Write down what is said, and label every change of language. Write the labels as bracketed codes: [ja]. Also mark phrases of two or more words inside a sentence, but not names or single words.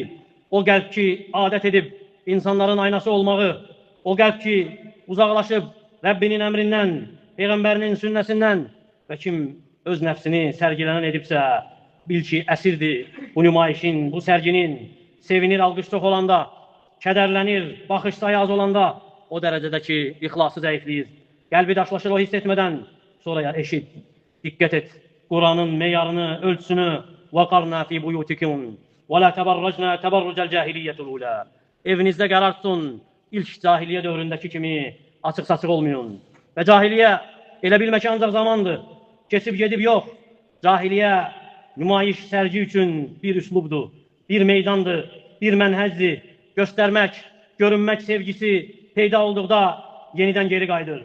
[az] O qəlb ki, adət edib insanların aynası olmağı, o qəlb ki, uzaqlaşıb Rəbbinin əmrindən, Peyğəmbərinin sünnəsindən və kim öz nəfsini sərgilənən edibsə, bil ki, əsirdir bu nümayişin, bu sərginin, sevinir alqış çox olanda, kədərlənir, baxış sayı az olanda, o dərəcədə ki, ixlası zəifləyir. Qəlbi daşlaşır o hiss etmədən, sonra ya eşit, diqqət et, Quranın meyarını, ölçüsünü [ar] وَقَرْنَا فِي بُيُوتِكُمْ وَلَا تَبَرَّجْنَا تَبَرُّجَ الْجَاهِلِيَّةُ الْأُولَى [az] Evinizdə qərar tutun, ilk cahiliyyə dövründəki kimi açıq-saçıq olmayın. Və cahiliyyə elə bilmək ki, ancaq zamandır, keçib gedib yox. Cahiliyyə nümayiş, sərgi üçün bir üslubdur, bir meydandır, bir mənhəcdir. Göstərmək, görünmək sevgisi peyda olduqda yenidən geri qayıdır.